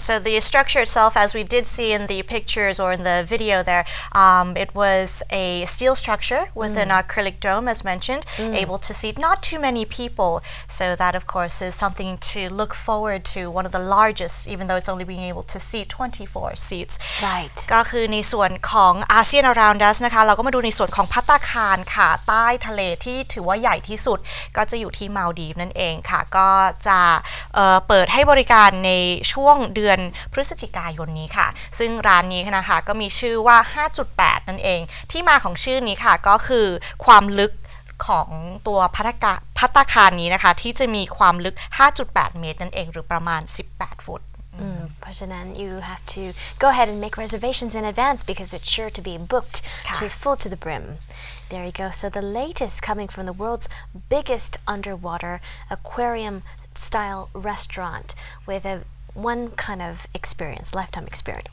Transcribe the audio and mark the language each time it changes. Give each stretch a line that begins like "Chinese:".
English: So the structure itself, as we did see in the pictures or in the video there, it was a steel structure with an acrylic dome, as mentioned, able to seat not too many people. So that, of course, is something to look forward to. One of the largest, even though it's only being able to seat 24 seats. Right.
Thai: ก็คือในส่วนของ ASEAN Around Us นะคะเราก็มาดูในส่วนของภัตตาคารค่ะใต้ทะเลที่ถือว่าใหญ่ที่สุดก็จะอยู่ที่มาลดีฟนั่นเองค่ะก็จะเปิดให้บริการในช่วงเดือนพฤศจิกายนนี้ค่ะซึ่งร้านนี้นะคะก็มีชื่อว่า 5.8 นั่นเองที่มาของชื่อนี้ค่ะก็คือความลึกของตัวภัตตาคารนี้นะคะที่จะมีความลึก 5.8 เมตรนั่นเองหรือประมาณ 18 ฟุต เพราะฉะนั้น
English: you have to go ahead and make reservations in advance because it's sure to be booked to full to the brim. There you go. So the latest coming from the world's biggest underwater aquarium style restaurant with a one kind of experience, lifetime experience.